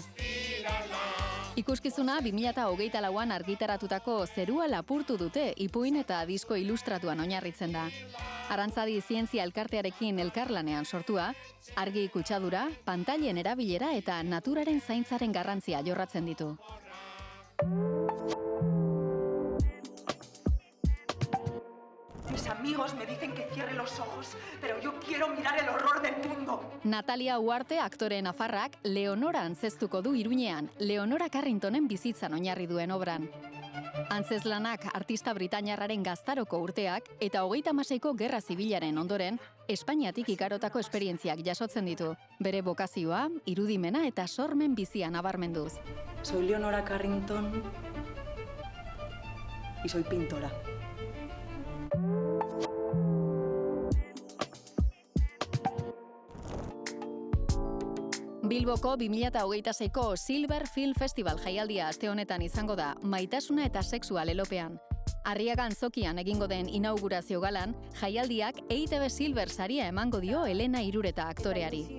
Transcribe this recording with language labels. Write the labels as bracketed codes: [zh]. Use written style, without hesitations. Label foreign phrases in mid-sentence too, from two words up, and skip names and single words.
[eu] Ikuskizuna 2024an argitaratutako Zerua lapurtu dute ipuin eta disko ilustratuan oinarritzen da. Arantzadi zientzia elkartearekin elkarlanean sortua, argi kutsadura, pantailen erabilera eta naturaren zaintzaren garrantzia jorratzen ditu. [es] Mis amigos me dicen que cierre los ojos, pero yo quiero mirar el horror del mundo. [eu] Natalia Uarte aktore nafarrak Leonora antzeztuko du Iruñean, Leonora Carringtonen bizitzan oinarri duen obran. Antzeslanak artista britainiarraren gaztaroko urteak eta 36ko Gerra Zibilaren ondoren, Espainiatik ikarotako esperientziak jasotzen ditu. Bere bokazioa, irudimena eta sormen bizia nabarmenduz. [es] Soy Leonora Carrington y soy pintora. [eu] Bilboko 2026ko Silver Film Festival jaialdia aste honetan izango da, maitasuna eta sexua lelopean. Arriagan Zokian egingo den inaugurazio galan, jaialdiak EITB Silver saria emango dio Elena Irureta aktoreari.